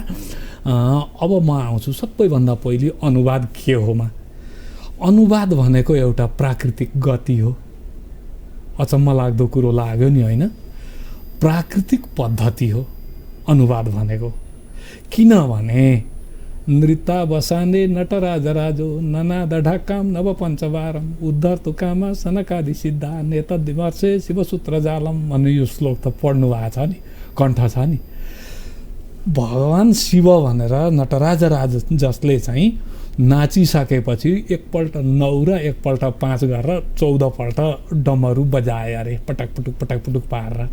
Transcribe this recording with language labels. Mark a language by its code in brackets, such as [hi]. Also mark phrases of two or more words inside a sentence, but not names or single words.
[ne] अब म आउँछु सबैभन्दा पहिले अनुवाद के होमा। अनुवाद भनेको एउटा प्राकृतिक गति हो। अचम्म लाग्दो कुरो लाग्यो नि होइन? प्राकृतिक पद्धति हो अनुवाद भनेको। [sa] किनभने नृत्ता बसाने नटराज राजो ननाद ढाकाम नव पञ्चवारम उद्धर तुकामा सनकादि सिद्धा नेतद्विमर्शे शिवसूत्र जालम [ne] भन्ने यो श्लोक त पढ्नु भएको छ नि, कण्ठ छ नि। भगवान् शिव भनेर नटराज राज जसले चाहिँ नाचिसकेपछि एकपल्ट 9 र एकपल्ट 5 गरेर 14 पल्ट डमरू बजाए अरे, पटक पुटुक पारेर।